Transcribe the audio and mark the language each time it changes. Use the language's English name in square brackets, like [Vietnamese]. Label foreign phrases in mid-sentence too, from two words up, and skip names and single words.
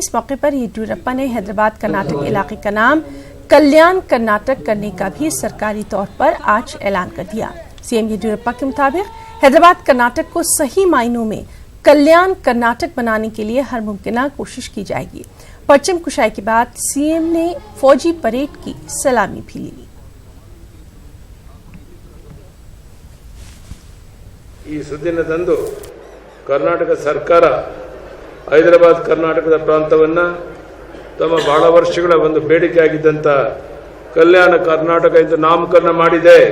[Urdu] اس موقع پر یدیورپا نے حیدرآباد کرناٹک علاقے کا نام کلیان کرناٹک کرنے کا بھی سرکاری طور پر آج اعلان کر دیا. سی ایم یدیورپا کے مطابق حیدرآباد کرناٹک کو صحیح معنوں میں کلیان کرناٹک بنانے کے لیے ہر ممکن کوشش کی جائے گی. پرچم کشائی کے بعد سی ایم نے فوجی پریڈ کی سلامی بھی لی. [Kannada] ಈ ಸುದಿನದಂದು ಕರ್ನಾಟಕ ಸರ್ಕಾರ ಹೈದರಾಬಾದ್ ಕರ್ನಾಟಕದ ಪ್ರಾಂತವನ್ನು ತಮ್ಮ ಬಹಳ ವರ್ಷಗಳ ಒಂದು ಬೇಡಿಕೆಯಾಗಿದ್ದಂಥ ಕಲ್ಯಾಣ ಕರ್ನಾಟಕ ಎಂದು ನಾಮಕರಣ ಮಾಡಿದೆ.